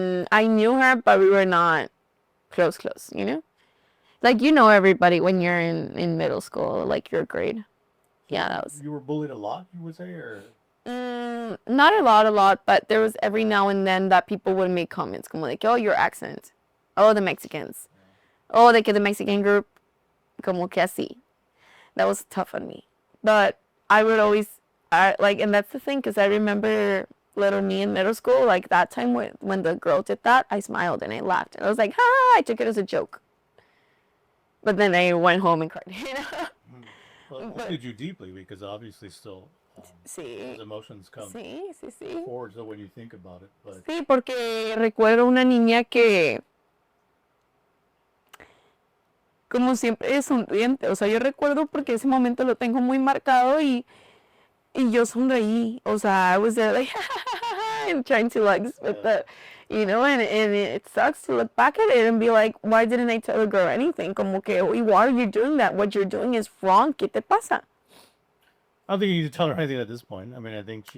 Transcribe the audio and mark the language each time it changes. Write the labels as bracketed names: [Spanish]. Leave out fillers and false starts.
[English] I knew her, but we were not close, you know? Like, you know everybody when you're in middle school, like your grade. Yeah, that was... You were bullied a lot, you would say, or... Not a lot, but there was every now and then that people would make comments, como like, oh, your accent. Oh, the Mexicans. [Spanish] Oh, de que [English] the Mexican group, [Spanish] como que así. [English] That was tough on me. But I would always, and that's the thing, because I remember little me in middle school, like that time when the girl did that, I smiled and I laughed. And I was like, ha, I took it as a joke. But then I went home and cried, you know? Well, it wounded you deeply, because obviously still those emotions come [Spanish] sí. [English] forward so when you think about it. But... [Spanish] Sí, porque recuerdo una niña que como siempre es sonriente. O sea, yo recuerdo porque ese momento lo tengo muy marcado y yo sonreí. O sea, [English] I was there like, and trying to like, you know, and it sucks to look back at it and be like, why didn't I tell the girl anything? [Spanish] Como que, [English] why are you doing that? What you're doing is wrong. [Spanish] ¿Qué te pasa? [English] I don't think you need to tell her anything at this point. I mean, I think she...